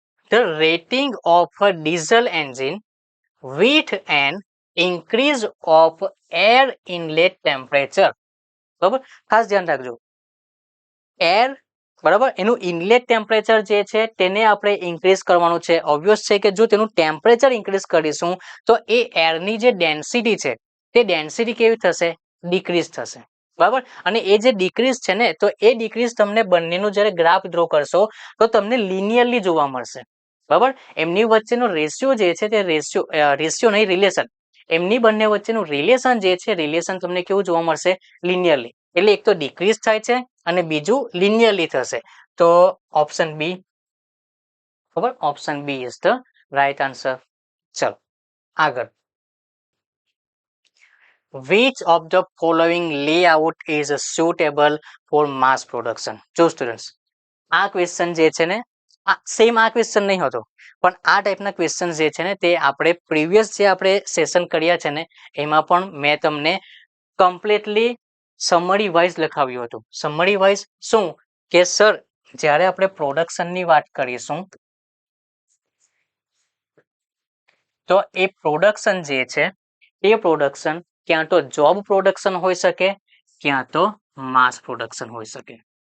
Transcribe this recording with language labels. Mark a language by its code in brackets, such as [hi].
[en] The rating of a diesel engine with an increase of air inlet temperature, બરાબર. [gu] ખાસ ધ્યાન રાખજો, air, બરાબર, એનું ઇનલેટ ટેમ્પરેચર જે છે તેને આપણે ઇન્ક્રીઝ કરવાનું છે. ઓબ્વિયસ છે કે જો તેનું ટેમ્પરેચર ઇન્ક્રીઝ કરીશું તો એ એરની જે ડેન્સિટી છે તે ડેન્સિટી કેવી થશે? ડિક્રીઝ થશે, બરાબર. અને એ જે ડિક્રીઝ છે ને, તો એ ડિક્રીઝ તમને બંનેનું જ્યારે ગ્રાફ ડ્રો કરશો તો તમને લિનિયરલી જોવા મળશે, બરાબર. એમની વચ્ચેનો રેશિયો જે છે તે રેશિયો નહીં, રિલેશન, એમની બંને વચ્ચેનું રિલેશન જે છે, રિલેશન તમને કેવું જોવા મળશે? લિનિયરલી. એટલે એક તો ડિક્રીઝ થાય છે અને બીજું લિનિયરલી થશે. [en] તો option B, બરાબર, option B is the right answer. [gu] ચલો આગળ. [en] Which of the following layout is suitable for mass production? [gu] જો સ્ટુડન્ટ્સ, આ ક્વેશ્ચન જે છે ને, સેમ આ ક્વેશ્ચન નહીં હતો, પણ આ ટાઈપના ક્વેશ્ચન જે છે ને તે આપણે પ્રીવિયસ જે આપણે સેશન કર્યા છે ને એમાં પણ મેં તમને કમ્પ્લીટલી સમરી વાઇઝ લખાવ્યું હતું. સમરી વાઇઝ શું કે સર જ્યારે આપણે પ્રોડક્શનની વાત કરીશું તો એ પ્રોડક્શન જે છે એ પ્રોડક્શન ક્યાં તો જોબ પ્રોડક્શન હોઈ શકે, ક્યાં તો માસ પ્રોડક્શન હોઈ શકે.